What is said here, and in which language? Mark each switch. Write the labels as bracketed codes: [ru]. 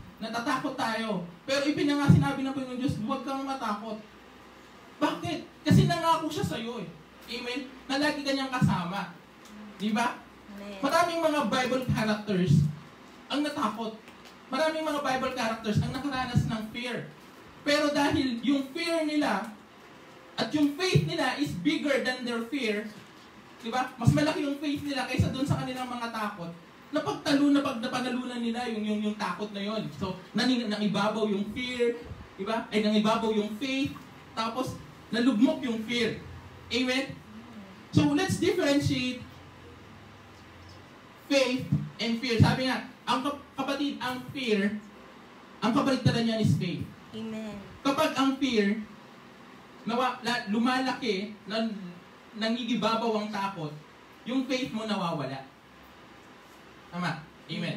[tl] Natatakot tayo. Pero sinabi ng Panginoong Diyos, huwag kang matakot. Bakit? Kasi nangako siya sa iyo eh. Amen? Na lagi kanyang kasama. Diba? Maraming mga Bible characters ang natakot. Maraming mga Bible characters ang nakaranas ng fear. Pero dahil yung fear nila at yung faith nila [en] is bigger than their fear, [tl] diba? Mas malaki yung faith nila kaysa dun sa kanilang mga takot. Napanalunan nila yung takot na yon. So, nangibabaw yung fear, diba? Ay, nangibabaw yung faith, tapos nalugmok yung fear. Amen? [en] So, let's differentiate faith and fear. [tl] Sabi nga, ang kapatid, ang fear, ang kabaligtaran niyan is faith. Amen. Kapag ang fear, lumalaki, nangigibabaw ang takot, yung faith mo nawawala. Tama? Amen.